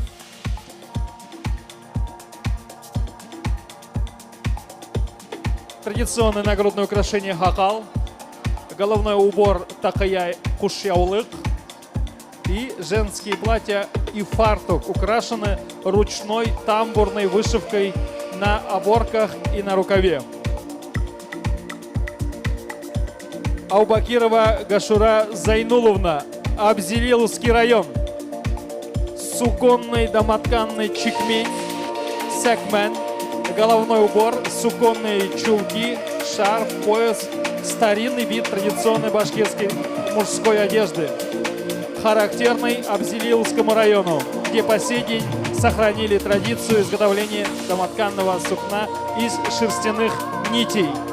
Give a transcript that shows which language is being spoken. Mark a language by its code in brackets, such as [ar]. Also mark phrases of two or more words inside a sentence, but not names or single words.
[ru] Традиционное нагрудное украшение хакал, головной убор такая кушьяулык и женские платья и фартук украшены ручной тамбурной вышивкой на оборках и на рукаве. Аубакирова Гашура Зайнуловна, Абзелиловский район. Суконный домотканный чикмень, сякмен, головной убор, суконные чулки, шарф, пояс, старинный вид традиционной башкирской мужской одежды, характерный Абзелиловскому району, где по сей день сохранили традицию изготовления домотканного сукна из шерстяных нитей.